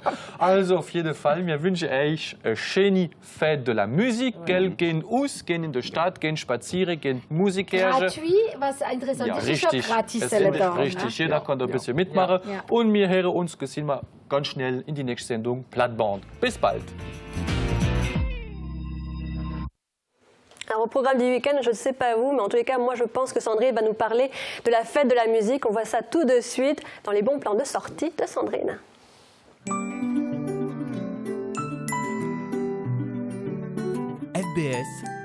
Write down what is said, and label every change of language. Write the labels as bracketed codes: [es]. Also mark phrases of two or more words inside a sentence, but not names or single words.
[de] Also auf jeden Fall, wir wünschen euch eine schöne Fête de la Musique. Gehen aus, gehen in die Stadt, gehen spazieren, gehen Musik hören. Was interessant ist, richtig. Ist ja gratis. Es ist richtig, jeder kann da ein bisschen mitmachen. Ja. Und wir hören uns sehen wir ganz schnell in die nächste Sendung Plattband. Bis bald. [fr] Alors, au programme du week-end, je ne sais pas vous, mais en tous les cas, moi je pense que Sandrine va nous parler de la fête de la musique. On voit ça tout de suite dans les bons plans de sortie de Sandrine. FBS